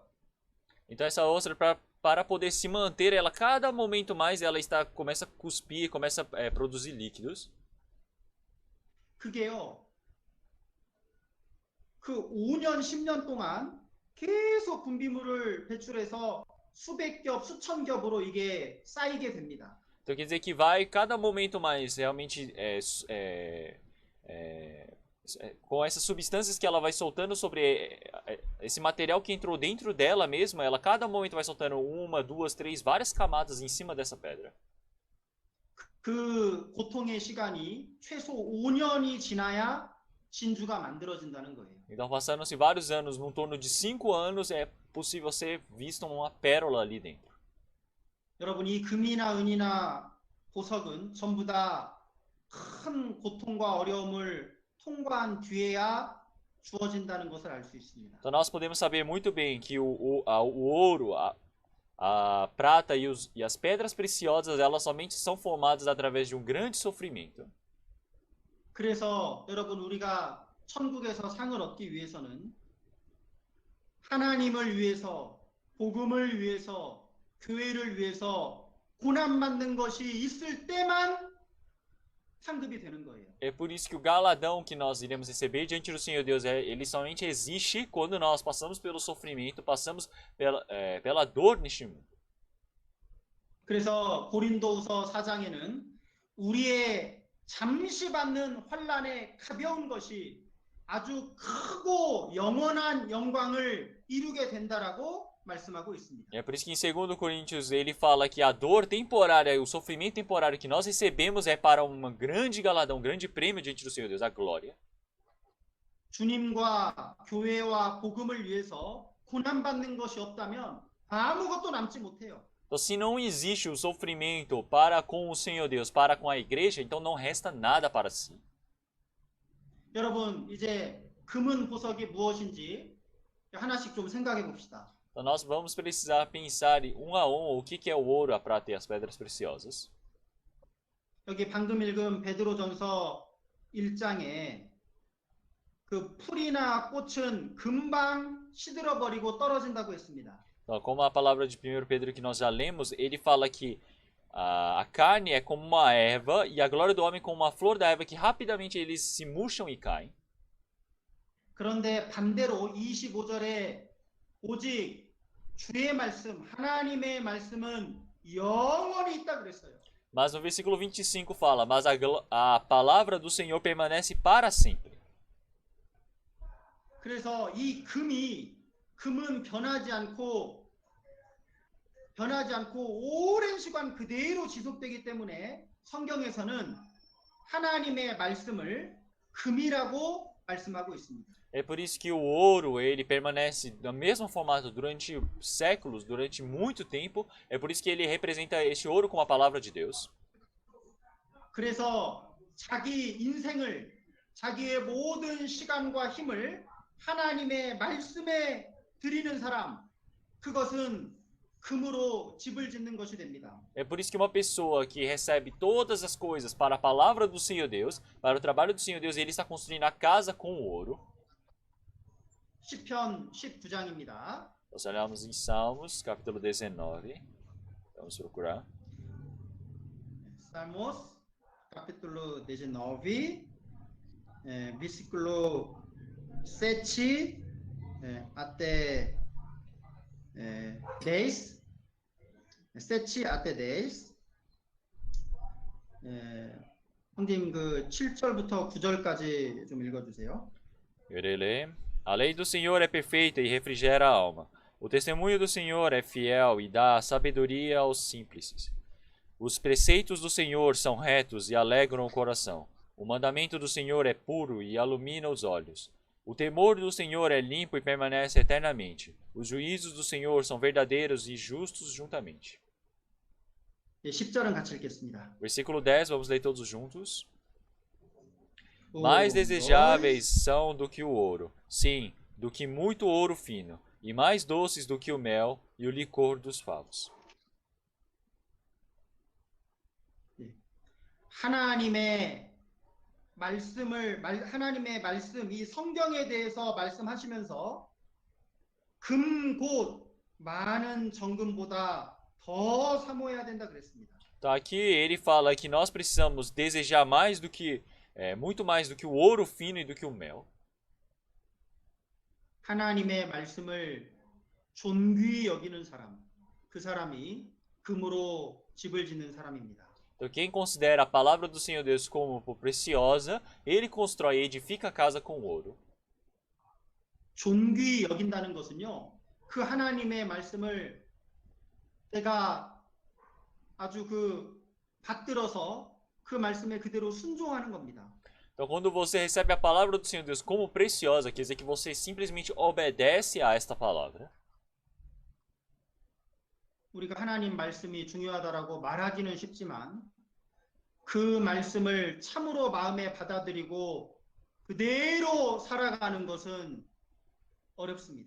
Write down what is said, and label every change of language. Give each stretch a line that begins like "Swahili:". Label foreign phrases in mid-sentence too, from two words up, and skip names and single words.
Portuguese: Então essa ostra, para poder se manter, ela cada momento mais ela começa a cuspir, começa a produzir líquidos.
Korean: 그게요, 그 5년, 10년 동안 계속 분비물을 배출해서 수백 겹, 수천 겹으로 이게 쌓이게 됩니다.
Portuguese: Então quer dizer que vai cada momento mais realmente com essas substâncias que ela vai soltando sobre esse material que entrou dentro dela mesma, ela cada momento vai soltando uma, duas, três, várias camadas em cima dessa pedra.
Korean: 그 고통의 시간이 최소 5년이 지나야 진주가 만들어진다는 거예요.
Portuguese: Então, passando-se vários anos, num torno de 5 anos, é possível ser visto uma pérola ali dentro.
Korean: 여러분, 이 금이나 은이나 보석은 전부 다 큰 고통과 어려움을 통과한 뒤에야 주어진다는 것을 알 수 있습니다.
Portuguese: Então, nós podemos saber muito bem que o ouro, a prata e as pedras preciosas, elas somente são formadas através de um grande sofrimento.
Korean: 그래서 여러분, 우리가 천국에서 상을 얻기 위해서는 하나님을 위해서, 복음을 위해서, 교회를 위해서 고난받는 것이 있을 때만 상급이 되는 거예요.
Portuguese: É por isso que o galadão que nós iremos receber diante do Senhor Deus, ele somente existe quando nós passamos pelo sofrimento, passamos pela dor neste mundo.
Korean: 그래서 고린도후서 4장에는 우리의 잠시 받는 환난의 가벼운 것이 아주 크고 영원한 영광을 이루게 된다라고 말씀하고 있습니다.
Portuguese: É por isso que em 2 Coríntios ele fala que a dor temporária, o sofrimento temporário que nós recebemos é para um grande galadão, um grande prêmio diante do Senhor Deus, a glória.
Korean: 주님과 교회와 복음을 위해서 고난받는 것이 없다면 아무것도 남지 못해요.
Portuguese: Então, se não existe o sofrimento para com o Senhor Deus, para com a igreja, então não resta nada para si.
Korean: 여러분, 이제 금은 보석이 무엇인지 하나씩 좀 생각해 봅시다.
Portuguese: Então nós vamos precisar pensar um a um o que é o ouro, a prata e as pedras preciosas.
Korean: 여기 방금 읽은 베드로전서 1장에 그 풀이나 꽃은 금방 시들어버리고 떨어진다고 했습니다.
Portuguese: Então, como a palavra de 1 Pedro que nós já lemos, ele fala que a carne é como uma erva e a glória do homem como uma flor da erva que rapidamente eles se murcham e caem.
Korean: 그런데 반대로 25절에 오직 주의 말씀, 하나님의 말씀은 영원히 있다 그랬어요.
Portuguese: Mas no versículo 25 fala, mas a palavra do Senhor permanece para sempre.
Korean: 그래서 이 금은 변하지 않고 오랜 시간 그대로 지속되기 때문에 성경에서는 하나님의 말씀을 금이라고 말씀하고 있습니다.
Portuguese: É por isso que o ouro ele permanece no mesmo formato durante séculos, durante muito tempo. É por isso que ele representa este ouro como a palavra de Deus.
Korean: 그래서 자기 인생을 자기의 모든 시간과 힘을 하나님의 말씀에 드리는 사람, 그것은 금으로 집을 짓는 것이 됩니다.
Portuguese: É por isso que uma pessoa que recebe todas as coisas para a palavra do Senhor Deus, para o trabalho do Senhor Deus, ele está construindo a casa com o ouro.
Korean: 시편 19장입니다.
Portuguese: Nós olhamos em Salmos, capítulo 19. Vamos procurar. Salmos, capítulo 19, versículo 7 até 10. 7 até 10.
Korean: 형님 그 7절부터 9절까지 좀 읽어주세요.
Portuguese: Eu irei ler. A lei do Senhor é perfeita e refrigera a alma. O testemunho do Senhor é fiel e dá sabedoria aos simples. Os preceitos do Senhor são retos e alegram o coração. O mandamento do Senhor é puro e ilumina os olhos. O temor do Senhor é limpo e permanece eternamente. Os juízos do Senhor são verdadeiros e justos juntamente.
Korean: 10절은 같이 읽겠습니다.
Portuguese: Versículo 10, vamos ler todos juntos. Um, Mais desejáveis dois. são do que o ouro, sim, do que muito ouro fino, e mais doces do que o mel e o licor dos favos.
Korean: 하나님의 말씀, 이 성경에 대해서 말씀하시면서 금 곧 많은 정금보다 더 사모해야 된다 그랬습니다.
Portuguese: Então aqui ele fala que nós precisamos desejar mais do que, muito mais do que o ouro fino e do que o mel.
Korean: 하나님의 말씀을 존귀히 여기는 사람, 그 사람이 금으로 집을 짓는 사람입니다.
Portuguese: Então quem considera a palavra do Senhor Deus como preciosa, ele constrói e edifica a casa com ouro.
Korean: 존귀히 여긴다는 것은요, 그 하나님의 말씀을 내가 아주 받들어서 그 말씀에 그대로 순종하는 겁니다.
Portuguese: Então quando você recebe a palavra do Senhor Deus como preciosa, quer dizer que você simplesmente obedece a esta palavra.
Korean: 우리가 하나님 말씀이 중요하다라고 말하기는 쉽지만 그 말씀을 참으로 마음에 받아들이고 그대로 살아가는 것은 어렵습니다.